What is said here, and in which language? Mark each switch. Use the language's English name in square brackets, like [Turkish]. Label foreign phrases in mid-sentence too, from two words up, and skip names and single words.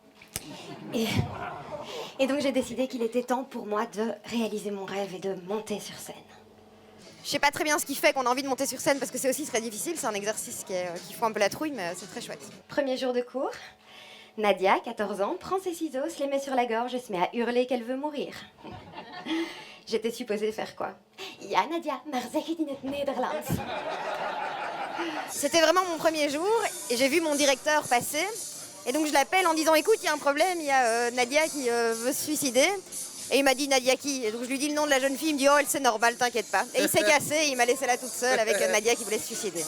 [French] Et donc j'ai décidé qu'il était temps pour moi de réaliser mon rêve et de monter sur scène. Je sais pas très bien ce qui fait qu'on a envie de monter sur scène parce que c'est aussi très difficile, c'est un exercice qui fout un peu la trouille, mais c'est très chouette. Premier jour de cours, Nadia, 14 ans, prend ses ciseaux, se les met sur la gorge et se met à hurler qu'elle veut mourir. J'étais supposée faire quoi? [Dutch] Ja, Nadia, maar zeg het in het Nederlands. [French] C'était vraiment mon premier jour et j'ai vu mon directeur passer. Et donc je l'appelle en disant écoute, il y a un problème, il y a Nadia qui veut se suicider. Et il m'a dit Nadia qui? Et donc je lui dis le nom de la jeune fille, il me dit oh, c'est normal, t'inquiète pas. Et il s'est cassé, il m'a laissé là toute seule avec Nadia qui voulait se suicider.